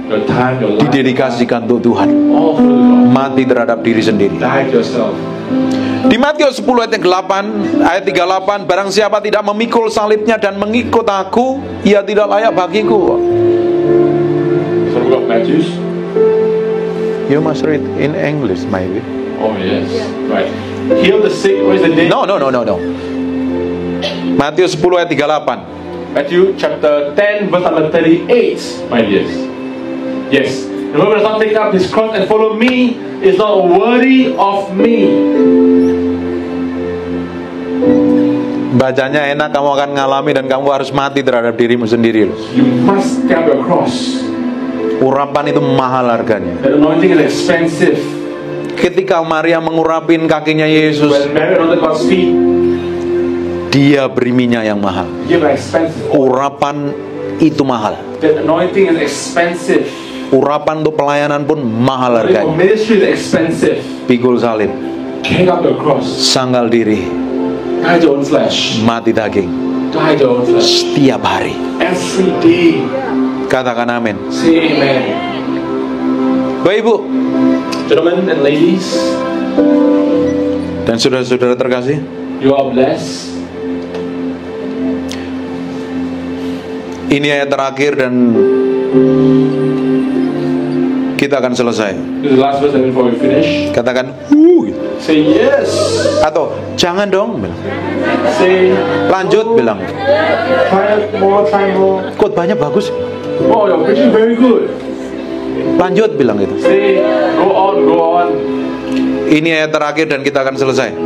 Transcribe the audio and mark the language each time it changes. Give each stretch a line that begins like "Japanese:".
English: your time, your life.
Indonesian: didedikasikan untuk Tuhan.
English: All full to God.
Indonesian: Mati terhadap diri sendiri.
English: Die to yourself.
Indonesian: Di Matius 10 ayat yang 8, ayat 38, barang siapa tidak memikul salibnya dan mengikut aku, ia tidak layak bagiku.
English: So we got Matthew. You must read in English, maybe. Oh yes. Right. Heal the sick, raise the dead. No.
Indonesian: Matius 10 ayat 38.
English: Matthew chapter 10 verse number 38, my dears. Yes. Whoever does not take up his cross and follow me is not worthy of me.
Indonesian: Bacanya enak, kamu akan ngalami dan kamu harus mati terhadap dirimu sendiri.
English: You must take up your cross.
Indonesian: Urapan itu mahal harganya.
English: The anointing is expensive.
Indonesian: Ketika Maria mengurapin kakinya Yesus,
English: When Mary anointed God's feet,
Indonesian: dia beri minyak yang mahal.
English: give an expensive.
Indonesian: Urapan itu mahal.
English: The anointing is expensive.
Indonesian: Urapan untuk pelayanan pun mahal
English: For
Indonesian: harganya.
English: ministry is expensive.
Indonesian: Pikul salib,
English: Take up your cross.
Indonesian: sanggal diri,
English: Die to your own flesh.
Indonesian: mati daging,
English: Die to your own flesh.
Indonesian: setiap hari.
English: Every day.
Indonesian: Katakan amin.
English: Say amen.
Indonesian: Bapak Ibu
English: Gentlemen and ladies,
Indonesian: dan saudara-saudara terkasih,
English: you are blessed.
Indonesian: ini ayat terakhir dan kita akan selesai.
English: This is the last verse and before we finish.
Indonesian: Katakan
English: Say yes.
Indonesian: atau jangan dong bilang.
English: Say
Indonesian: Lanjut bilang.
English: try more.
Indonesian: Khotbahnya bagus.
English: Oh, you're preaching very good.
Indonesian: Lanjut bilang gitu.
English: Say go on.
Indonesian: Ini ayat terakhir dan kita akan selesai.